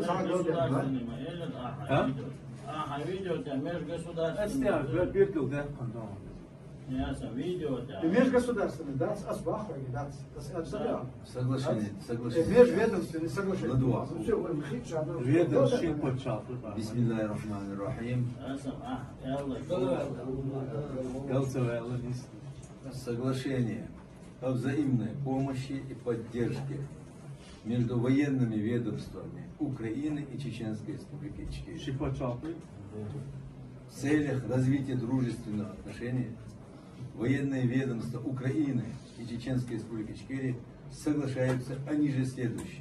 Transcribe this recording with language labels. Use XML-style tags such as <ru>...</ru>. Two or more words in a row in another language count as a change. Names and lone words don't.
<ru>Видео у тебя межгосударственный. Ясно, видео у тебя. Межгосударственный, да, асбаха, да, Соглашение. Межведомственное соглашение. Ведомственный початок.</ru> <ar>بسم الله الرحمن الرحيم.</ar> <ru>Соглашение о взаимной помощи и поддержке между военными ведомствами Украины и Чеченской Республики Ичкерия. В целях развития дружественных отношений военные ведомства Украины и Чеченской Республики Ичкерия соглашаются о ниже следующем.</ru>